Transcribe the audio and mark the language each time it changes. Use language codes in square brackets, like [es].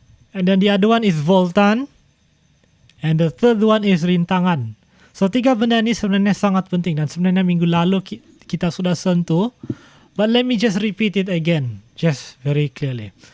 [en] And then the other one is voltan. And the third one is rintangan. So [ms] 3 benda ini sebenarnya sangat penting dan sebenarnya minggu lalu kita sudah sentuh. [en] But let me just repeat it again, just very clearly.